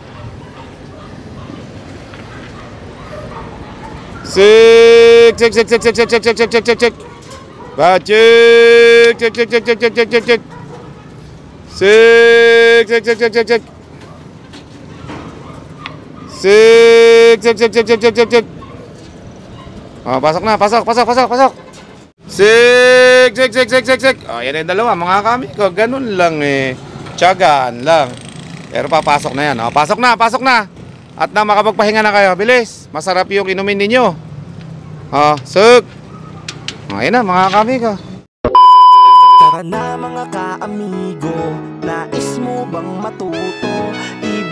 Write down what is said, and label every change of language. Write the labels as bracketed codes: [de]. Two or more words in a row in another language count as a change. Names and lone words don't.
[tl] Sik, sik, sik, sik, sik, sik, sik, sik, sik, sik, sik, sik. Bacik, cek, cek, cek, cek, cek, cek, cek, cek. Sik, cek, cek, cek, cek, cek. Sik, cek, cek, cek, cek, cek, cek, cek. Oh, pasok na, pasok, pasok, pasok, pasok. Sik, cek, cek, cek, cek, cek. Oh, yan yung dalawa, mga kami ko. Ganun lang eh. Tiyagaan lang. Pero papasok na yan. Oh, pasok na, pasok na. At na makapagpahinga na kayo. Bilis. Masarap yung inumin ninyo. Oh, sik. Oh, yan na, mga kamigo. Tara na mga ka-amigo, nais mo bang matuto?